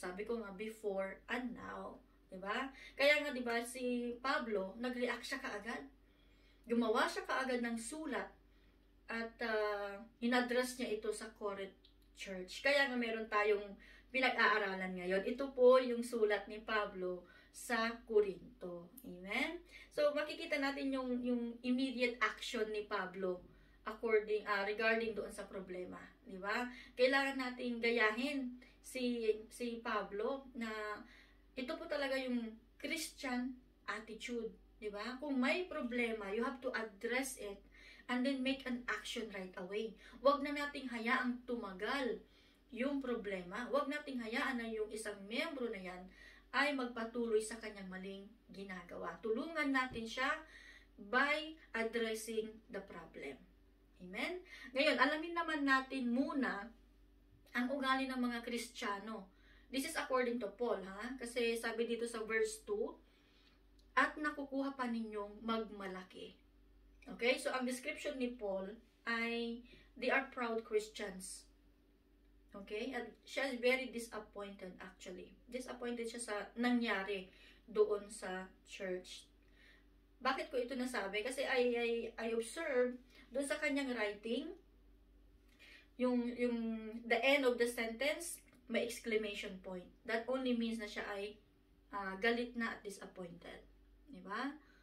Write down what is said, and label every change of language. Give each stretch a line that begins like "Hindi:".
Filipino: Sabi ko nga,
English: before and now.
Filipino: Diba? Kaya nga, diba, si Pablo, nag-react siya kaagad. Gumawa siya kaagad ng sulat at inaddress niya ito sa Corinth Church. Kaya nga meron tayong pinag-aaralan ngayon. Ito po yung sulat ni Pablo sa Corinto. Amen? So, makikita natin yung immediate action ni Pablo regarding doon sa problema, di ba? Kailangan nating gayahin si Pablo na ito po talaga yung Christian attitude, di ba? Kung may problema,
English: you have to address it and then make an action right away.
Filipino: Huwag na nating hayaang tumagal yung problema. Huwag nating hayaan na yung isang membro na yan ay magpatuloy sa kanyang maling ginagawa. Tulungan natin siya
English: by addressing the problem.
Filipino: Amen? Ngayon, alamin naman natin muna ang ugali ng mga Kristiyano.
English: This is according to Paul, ha?
Filipino: Kasi sabi dito sa verse 2, at nakukuha pa ninyong magmalaki. Okay?
English: So,
Filipino: ang
English: description ni Paul ay, they are proud Christians. Okay?
Filipino: At siya
English: is very disappointed actually.
Filipino: Disappointed siya sa nangyari doon sa church. Bakit ko ito nasabi? Kasi
English: I observed
Filipino: doon sa kanyang writing, yung
English: the end of the sentence,
Filipino: may exclamation point.
English: That only means
Filipino: na siya ay galit na at disappointed. Diba?